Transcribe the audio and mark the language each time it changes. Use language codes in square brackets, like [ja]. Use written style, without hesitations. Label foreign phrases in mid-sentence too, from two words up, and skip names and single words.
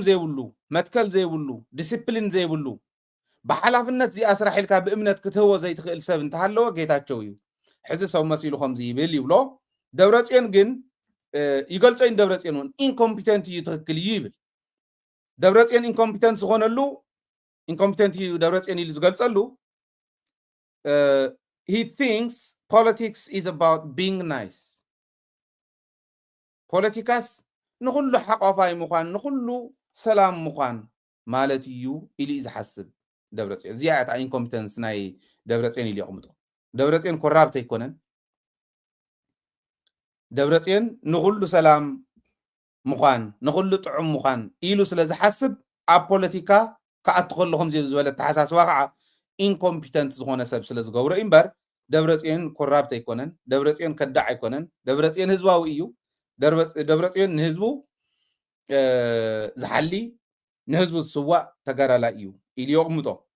[ti] ዘይብሉ መትከል ዘይብሉ ዲሲፕሊን ዘይብሉ በሐላፍነት ዚ አስራሒልካ በእምነት ክትህወ ዘይትኽእል ሰብ እንተሃለወ ጌታቸው እዩ ሕዚ ሰው መሲሉ ከምዚ ይብል ይብሎ ደብረጽዮን ግን ይገልጸኝ ደብረጽዮን ኢንኮምፒተንት እዩ ትክክል እዩ ይብል ደብረጽዮን ኢንኮምፒተንት ዝኾነሉ ኢንኮምፒተንት እዩ ደብረጽዮን ኢሉ ዝገልጸሉ [en] he thinks politics is about being nice [ti] ፖለቲካስ ንኹሉ ሓቋፋይ ምዃን ንኹሉ ሰላም ምዃን ማለት እዩ ኢሉ ዝሓስብ ደብረጽዮን ዚያታ ኢንኮምፒተንስ ናይ ደብረጽዮን ኢሉ ይቕምጦ ደብረጽዮን ኮራፕት ኣይኮነን ደብረጽዮን ንኹሉ ሰላም ምዃን ንኹሉ ጥዑም ምዃን ኢሉ ስለ ዝሓስብ ኣብ ፖለቲካ ከኣትኸለኹም ዝበለ ተሓሳስባ ከዓ ኢንኮምፒተንት ዝኾነ ሰብ ስለ ዝገብሮ እምበር ደብረጽዮን ኮራፕት ኣይኮነን ደብረጽዮን ከዳዕ ኣይኮነን ደብረጽዮን ህዝባዊ እዩ ደብረጽዮን ንህዝቡ ዝሓሊ ንህዝቡ ዝስዋዕ ተጋዳላይ እዩ ኢሉ ይቕምጦ